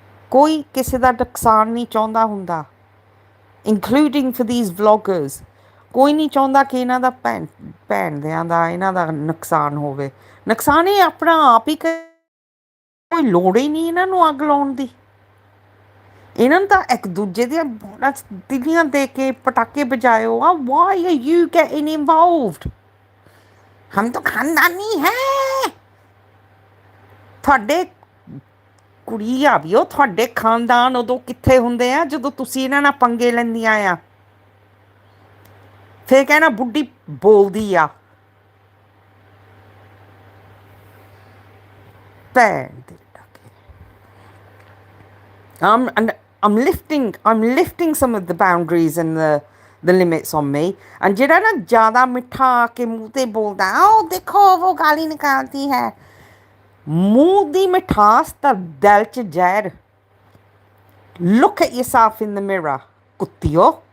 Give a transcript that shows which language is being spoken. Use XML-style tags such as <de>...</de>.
<pa>ਕੋਈ ਕਿਸੇ ਦਾ ਨੁਕਸਾਨ ਨਹੀਂ ਚਾਹੁੰਦਾ ਹੁੰਦਾ,</pa> <en>including for these vloggers.</en> <pa>ਕੋਈ ਨਹੀਂ ਚਾਹੁੰਦਾ ਕਿ ਇਹਨਾਂ ਦਾ ਭੈਣਦਿਆਂ ਦਾ ਇਹਨਾਂ ਦਾ ਨੁਕਸਾਨ ਹੋਵੇ. ਨੁਕਸਾਨ ਇਹ ਆਪਣਾ ਆਪ ਹੀ, ਕੋਈ ਲੋੜ ਹੀ ਨਹੀਂ ਇਹਨਾਂ ਨੂੰ ਅੱਗ ਲਾਉਣ ਦੀ. ਇਹਨਾਂ ਨੂੰ ਤਾਂ ਇੱਕ ਦੂਜੇ ਦੀਆਂ ਤਿਲੀਆਂ ਦੇ ਕੇ ਪਟਾਕੇ ਬਜਾਇਓ ਆ.</pa> <en>why are you getting involved?</en> <pa>ਹਮ ਤਾਂ ਖਾਨਦਾਨੀ ਹੈ. ਤੁਹਾਡੇ ਕੁੜੀ ਆ ਵੀ ਉਹ ਤੁਹਾਡੇ ਖਾਨਦਾਨ ਉਦੋਂ ਕਿੱਥੇ ਹੁੰਦੇ ਆ ਜਦੋਂ ਤੁਸੀਂ ਇਹਨਾਂ ਨਾਲ ਪੰਗੇ ਲੈਂਦੀਆਂ ਆ. ਫਿਰ ਕਹਿਣਾ ਬੁੱਢੀ ਬੋਲਦੀ ਆ. ਭੈਣ ਦੇ ਟਾਕੇ.</pa> <en>I'm lifting some of the boundaries and the limits on me.</en> <pa>And ਜਿਹੜਾ ਨਾ ਜ਼ਿਆਦਾ ਮਿੱਠਾ ਆ ਕੇ ਮੂੰਹ ਤੇ ਬੋਲਦਾ, ਉਹ ਦੇਖੋ ਉਹ</pa> <hi>ਗਾਲੀ ਨਿਕਾਲਤੀ ਹੈ.</hi> <pa>ਮੂੰਹ ਦੀ ਮਿਠਾਸ ਤਾਂ ਦਿਲ 'ਚ ਜ਼ਹਿਰ.</pa> <en>Look at yourself in the mirror, ਕੁੱਤਿਓ.</en>